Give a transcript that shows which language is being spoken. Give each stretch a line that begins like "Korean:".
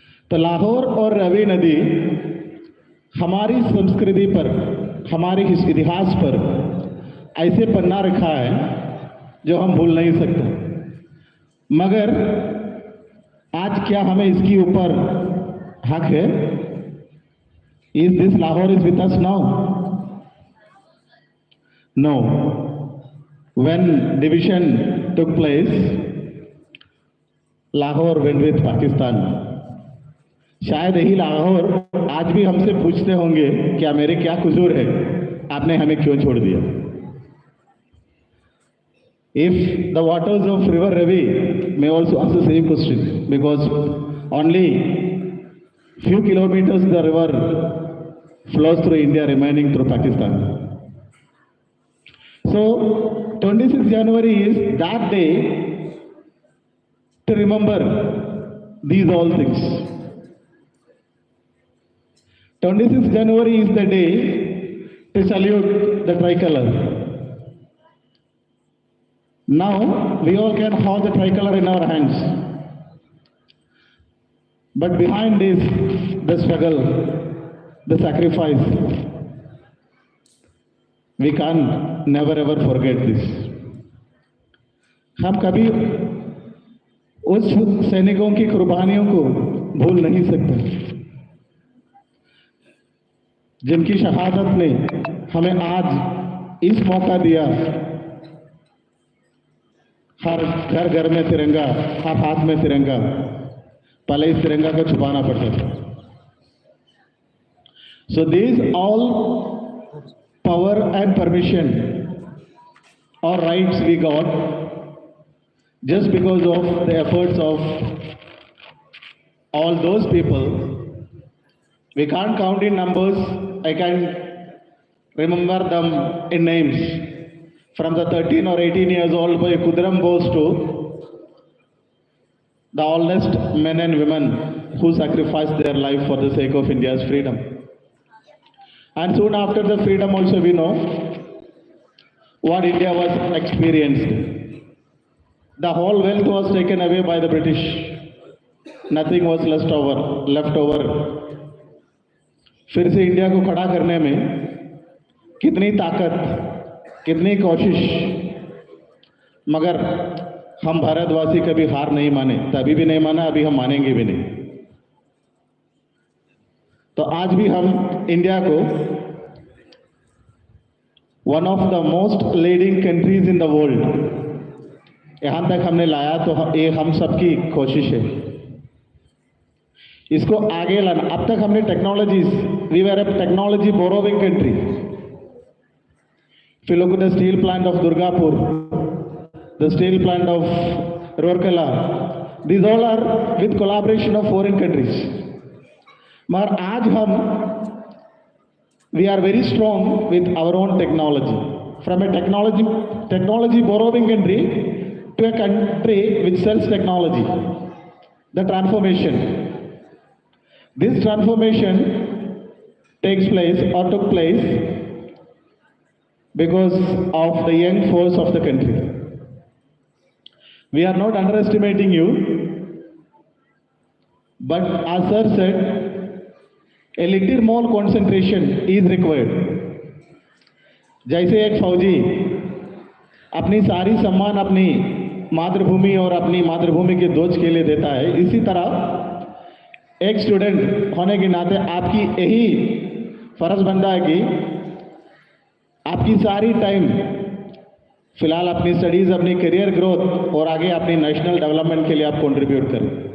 Hindi: तो लाहौर और रावी नदी हमारी संस्कृति पर, हमारे इतिहास पर ऐसे पन्ना रखा है जो हम भूल नहीं सकते। मगर आज क्या हमें इसके ऊपर हक है?
English: Is this Lahore is with us now? No. When division took place, Lahore went with Pakistan.
Hindi: शायद यही लाहौर आज भी हमसे पूछते होंगे क्या मेरे क्या कसूर है, आपने हमें क्यों छोड़ दिया?
English: If the waters of river Ravi may also ask the same question, because only few kilometers the river flows through India, remaining through Pakistan. So 26th January is that day to remember these all things. 26th January is the day to salute the tricolor. Now we all can hold the tricolor in our hands. But behind this, the struggle, the sacrifice, we can't never ever forget this.
Hindi: हम कभी उस सैनिकों की कुर्बानियों को भूल नहीं सकते, जिनकी शहादत ने हमें आज इस मौका दिया, हर घर घर में तिरंगा, हर हाथ में तिरंगा। पहले इस तिरंगा को छुपाना पड़ता था।
English: So these all power and permission or rights we got just because of the efforts of all those people. We can't count in numbers. I can remember them in names. From the 13 or 18 years old boy Kudram Bose to the oldest men and women who sacrificed their life for the sake of India's freedom. And soon after the freedom also we know what India was experienced. The whole wealth was taken away by the British. Nothing was left over.
Hindi: फिर से India को खड़ा करने में कितनी ताकत, कितनी कोशिश, मगर हम भारतवासी कभी हार नहीं माने, तभी भी नहीं माना, अभी हम मानेंगे भी नहीं। तो आज भी हम इंडिया को
English: one of the most leading countries in the world
Hindi: यहाँ तक हमने लाया, तो ये हम सबकी कोशिश है इसको आगे लाना। अब तक हमने
English: Technologies, we were a technology borrowing country. If you look at the steel plant of Durgapur, the steel plant of Rourkela, these all are with collaboration of foreign countries.
Hindi: मगर आज हम,
English: we are very strong with our own technology. From a technology borrowing country to a country which sells technology. The transformation. This transformation takes place or took place because of the young force of the country. We are not underestimating you, but as sir said, a little more concentration is required.
Hindi: जैसे एक फौजी अपनी सारी सम्मान अपनी मातृभूमि और अपनी मातृभूमि के ध्वज के लिए देता है, इसी तरह एक स्टूडेंट होने के नाते आपकी यही फर्ज बनता है कि आपकी सारी टाइम फिलहाल अपनी स्टडीज, अपनी करियर ग्रोथ और आगे अपनी नेशनल डेवलपमेंट के लिए आप कंट्रीब्यूट करें।